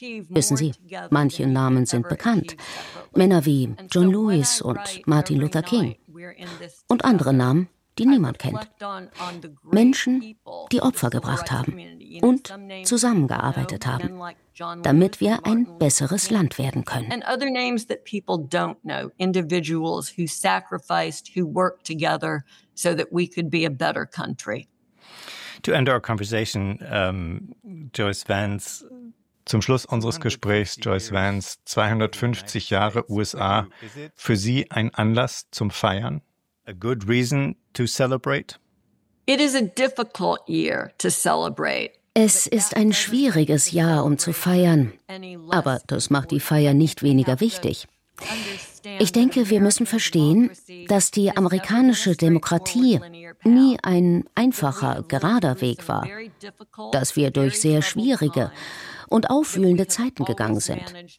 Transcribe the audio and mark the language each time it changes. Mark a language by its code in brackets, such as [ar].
[de] Wissen Sie, manche Namen sind bekannt. Männer wie John Lewis und Martin Luther King. Und andere Namen, die niemand kennt. Menschen, die Opfer gebracht haben und zusammengearbeitet haben, damit wir ein besseres Land werden können. [en] And other names that people don't know, individuals who sacrificed, who worked together so that we could be a better country. To end our conversation, Joyce Vance. [de] Zum Schluss unseres Gesprächs, Joyce Vance, 250 Jahre USA, für Sie ein Anlass zum Feiern? [en] A good reason to celebrate? It is a difficult year to celebrate. [de] Es ist ein schwieriges Jahr, um zu feiern. Aber das macht die Feier nicht weniger wichtig. Ich denke, wir müssen verstehen, dass die amerikanische Demokratie nie ein einfacher, gerader Weg war. Dass wir durch sehr schwierige und aufwühlende Zeiten gegangen sind.